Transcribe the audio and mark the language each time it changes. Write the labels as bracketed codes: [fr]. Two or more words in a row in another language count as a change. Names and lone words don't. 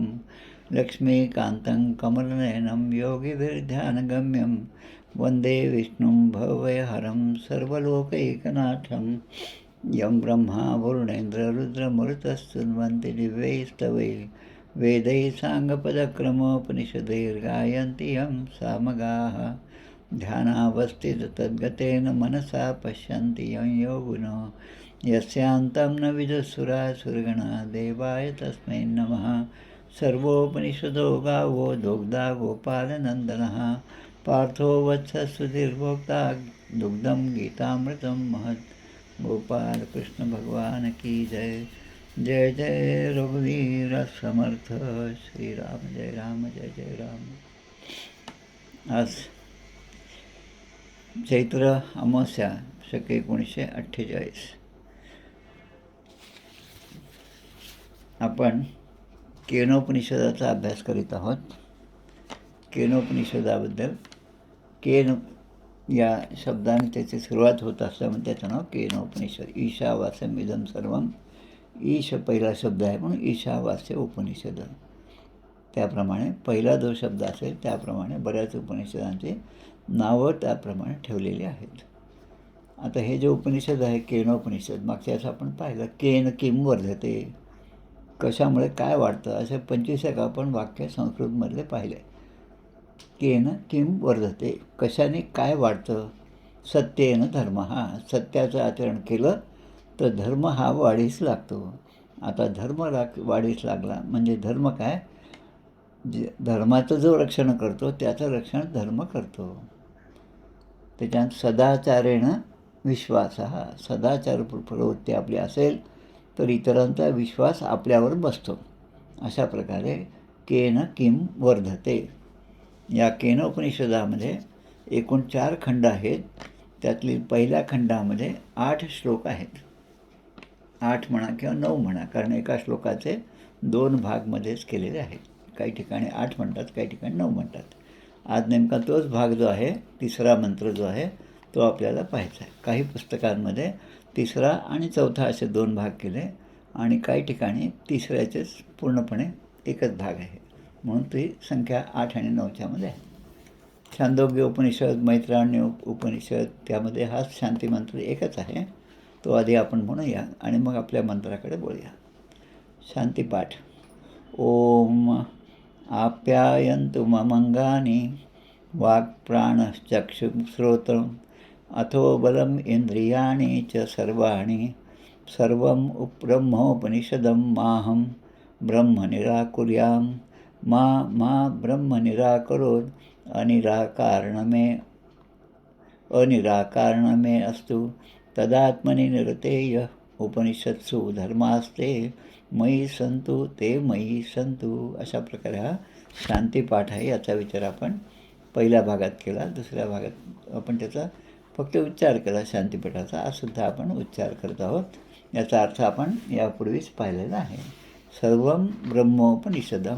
[sa] लक्ष्मीकान्तं कमलनयनं योगिभिर्ध्यानगम्यं, वन्दे विष्णुं भवभयहरं सर्वलोकैकनाथं, यं ब्रह्मा वरुणेन्द्र रुद्रमरुतस्तुन्वन्ति दिव्यैस्तवैः, वेदैः साङ्गपदक्रमोपनिषदैर्गायन्ति यं सामगाः, ध्यानावस्थिततद्गतेन मनसा पश्यन्ति यं योगिनो, यस्यान्तं न विदुःसुरासुरगणा. देवाय तस्मै नमः. सर्वोपनिषदो गावो दोग्धा गोपालनन्दनः, पार्थो वत्सः दुग्धं गीतामृतं महत्. [hi] गोपाल कृष्ण भगवान की जय. [mr] जय जय रघुवीर समर्थ. श्रीराम जय राम जय जय राम. आज चैत्र अमावस्या शके 1948. आपण केनोपनिषदाचा अभ्यास करीत आहोत. केनोपनिषदाबद्दल केन या शब्दाने त्याची सुरुवात होत असल्यामुळे त्याचं नाव केनोपनिषद. [sa] ईशावास्यम इदं सर्वम. [mr] ईश पहिला शब्द आहे म्हणून ईशावास्य उपनिषद. त्याप्रमाणे पहिला जो शब्द असेल त्याप्रमाणे बऱ्याच उपनिषदांचे नावं त्याप्रमाणे ठेवलेली आहेत. आता हे जे उपनिषद आहे केनोपनिषद, मागच्या वेळेस आपण पाहिलं [sa] केन किम वर्धते, [mr] कशामुळे काय वाढतं, असे 25 एक आपण वाक्य संस्कृतमधले पाहिले. [sa] केन किम वर्धते, [mr] कशाने काय वाढतं. [sa] सत्येन धर्म, [mr] सत्याचं आचरण केलं तर धर्म हा वाढीस लागतो. आता धर्म वाढीस लागला म्हणजे धर्म काय, धर्माचं जो रक्षण करतो त्याचं रक्षण धर्म करतो. त्याच्यात [sa] सदाचारेण विश्वास, [mr] सदाचार प्रवृत्ती आपली असेल तर इतरांचा विश्वास आपल्यावर बसतो. अशा प्रकारे [sa] केन किम वर्धते. [mr] या केनोपनिषदामध्ये एकूण 4 खंड आहेत. त्यातली पहिल्या खंडामध्ये 8 श्लोक आहेत. 8 म्हणा किंवा 9 म्हणा, कारण एका श्लोकाचे 2 भागमध्येच केलेले आहेत. काही ठिकाणी 8 म्हणतात, काही ठिकाणी 9 म्हणतात. आज नेमका तोच भाग जो आहे, तिसरा मंत्र जो आहे तो आपल्याला पाहायचा आहे. काही पुस्तकांमध्ये तिसरा आणि चौथा असे 2 भाग केले आणि काही ठिकाणी तिसऱ्याचेच पूर्णपणे एकच भाग आहे. म्हणून ती संख्या 8 आणि 9च्या मध्ये आहे. छांदोग्य उपनिषद, मैत्रारण्य उपनिषद, त्यामध्ये हाच शांतिमंत्र एकच आहे. तो आधी आपण म्हणूया आणि मग आपल्या मंत्राकडे बोलूया. शांतिपाठ. [sa] ओम आप्यायन्तु ममंगानि वाक्प्राणश्चक्षुश्रोत्रम् अथो बलम् इंद्रियाणि च सर्वाणि सर्वं ब्रह्मोपनिषदं माहं ब्रह्म निराकुर्यां. मा ब्रह्म निराकरोत् अनिराकारणमे अस्तु तदात्मनि निरतेय. उपनिषत्सु धर्मास्ते मयी संतु ते मयी संतु. [mr] अशा प्रकारे हा शांतिपाठ आहे. याचा विचार आपण पहिल्या भागात केला. दुसऱ्या भागात आपण त्याचा फक्त उच्चार केला शांतिपाठाचा. आजसुद्धा आपण उच्चार करत आहोत. याचा अर्थ आपण यापूर्वीच पाहिलेला आहे. [sa] सर्वं ब्रह्मोपनिषदम.